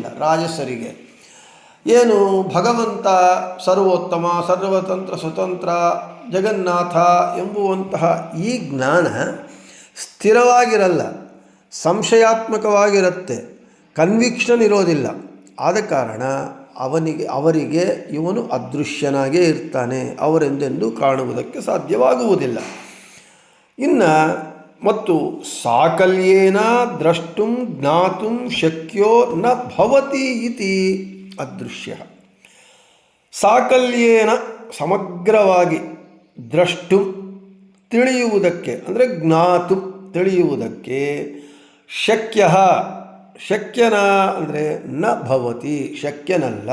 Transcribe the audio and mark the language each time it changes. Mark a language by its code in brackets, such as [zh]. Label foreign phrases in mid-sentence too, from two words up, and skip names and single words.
[kn] ರಾಜಸರಿಗೆ ಏನು ಭಗವಂತ ಸರ್ವೋತ್ತಮ, ಸರ್ವತಂತ್ರ, ಸ್ವತಂತ್ರ, ಜಗನ್ನಾಥ ಎಂಬುವಂತಹ ಈ ಜ್ಞಾನ ಸ್ಥಿರವಾಗಿರಲ್ಲ, ಸಂಶಯಾತ್ಮಕವಾಗಿರುತ್ತೆ, ಕನ್ವಿಕ್ಷನ್ ಇರೋದಿಲ್ಲ. ಆದ ಕಾರಣ ಅವರಿಗೆ ಇವನು ಅದೃಶ್ಯನಾಗೇ ಇರ್ತಾನೆ, ಅವರೆಂದೆಂದೂ ಕಾಣುವುದಕ್ಕೆ ಸಾಧ್ಯವಾಗುವುದಿಲ್ಲ. ಇನ್ನು ಮತ್ತು [sa] ಸಾಕಲ್ಯೇನ ದ್ರಷ್ಟುಂ ಜ್ಞಾತುಂ ಶಕ್ಯೋ ನ ಭವತಿ ಇತಿ ಅದೃಶ್ಯ. [kn] ಸಾಕಲ್ಯೇನ ಸಮಗ್ರವಾಗಿ, ದ್ರಷ್ಟುಂ ತಿಳಿಯುವುದಕ್ಕೆ ಅಂದರೆ ಜ್ಞಾತು ತಿಳಿಯುವುದಕ್ಕೆ, ಶಕ್ಯನ ಅಂದರೆ [sa] ನ ಭವತಿ [kn] ಶಕ್ಯನಲ್ಲ.